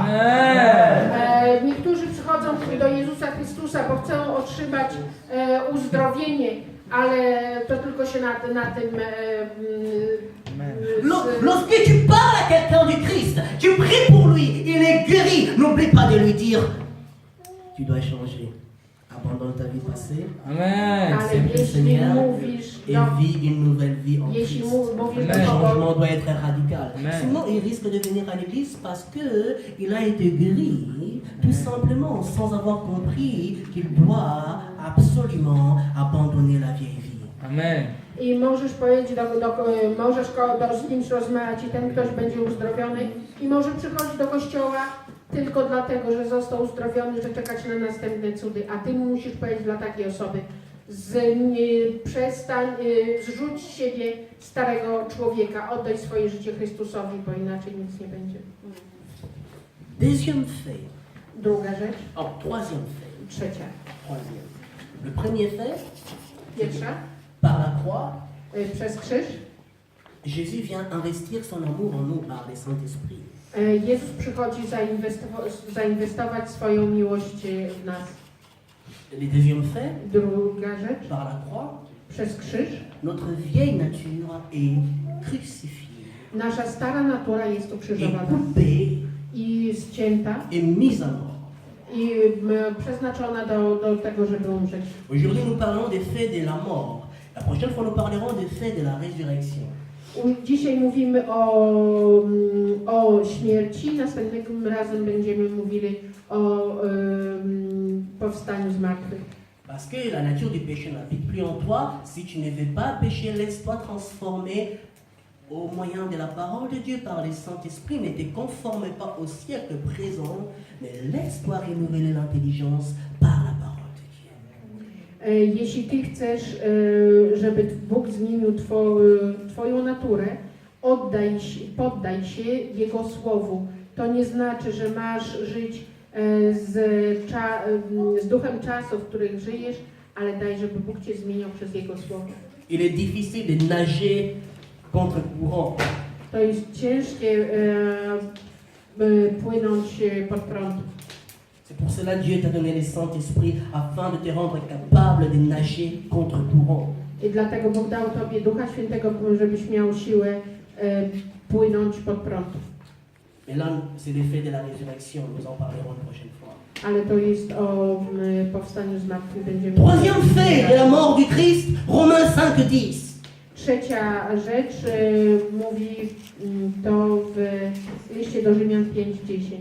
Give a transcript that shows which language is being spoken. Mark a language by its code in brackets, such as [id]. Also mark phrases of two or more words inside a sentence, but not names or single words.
[pl] Amen. Niektórzy przychodzą do Jezusa Chrystusa, bo chcą otrzymać uzdrowienie, ale to tylko się na tym... [fr] Lorsque tu parles à quelqu'un du Christ, tu pries pour lui, il est guéri. N'oublie pas de lui dire, tu dois changer. Abandonne ta vie passée, Amen. [pl] Ale [fr] accepte le [pl] jeśli [fr] Seigneur [pl] mówisz [fr] et [pl] do, [fr] vis une nouvelle vie en [pl] jeśli [fr] Christ. [pl] mówisz [fr] Le [pl] do kogoś, [fr] changement doit être radical. Amen. Sinon, il risque de venir à l'église parce qu'il a été guéri, tout simplement, sans avoir compris qu'il doit absolument abandonner la vieille vie. Amen. [pl] i możesz powiedzieć, możesz z nim rozmawiać i ten ktoś będzie uzdrowiony i może przychodzić do kościoła tylko dlatego, że został uzdrowiony, że czekać na następne cudy, a ty musisz powiedzieć dla takiej osoby, przestań, zrzuć z siebie starego człowieka, oddaj swoje życie Chrystusowi, bo inaczej nic nie będzie. [fr] Deuxième fait. [pl] Druga rzecz, [fr] Troisième fait. [pl] trzecia. [fr] Troisième. Le premier fait, [pl] Pierwsza, [fr] par la croix, [pl] przez krzyż. [fr] Jésus vient investir son amour en nous par le Saint-Esprit. [pl] Jezus przychodzi zainwestować swoją miłość w nas. [fr] Le deuxième fait, [pl] Druga rzecz, [fr] par la croix, [pl] przez krzyż. [fr] notre vieille nature est crucifiée, [pl] Nasza stara natura jest [fr] est [pl] ukrzyżowana [fr] coupée [pl] i ścięta [fr] et mise à mort. [pl] i przeznaczona do tego, żeby umrzeć. [fr] Aujourd'hui, nous parlons des faits de la mort. La prochaine fois, nous parlerons des faits de la résurrection. [pl] Dzisiaj mówimy o śmierci, następnym razem będziemy mówili o powstaniu z martwych. [fr] Parce que la nature du péché n'habite plus en toi. Si tu ne veux pas pécher, laisse-toi transformer au moyen de la parole de Dieu par le Saint-Esprit. Ne te conforme pas au siècle présent, mais laisse-toi renouveler l'intelligence par la parole de Dieu. [pl] Jeśli Ty chcesz, żeby Bóg zmienił Twoją naturę, poddaj się Jego Słowu. To nie znaczy, że masz żyć z duchem czasów, w których żyjesz, ale daj, żeby Bóg Cię zmieniał przez Jego Słowo. [fr] Il est difficile de nager contre courant. [pl] To jest ciężkie płynąć pod prąd. [fr] C'est pour cela que Dieu t'a donné le Saint-Esprit afin de te rendre capable de nager contre courant. [pl] I dlatego Bóg dał Tobie Ducha Świętego, żebyś miał siłę płynąć pod prąd. [fr] Mais là, c'est l'effet de la résurrection. Nous en parlerons une prochaine fois. [pl] Ale to jest o powstaniu z martwych. Będziemy [fr] Troisième fait de la mort du Christ, Romains 5:10. [pl] Trzecia rzecz mówi to w liście do Rzymian 5:10.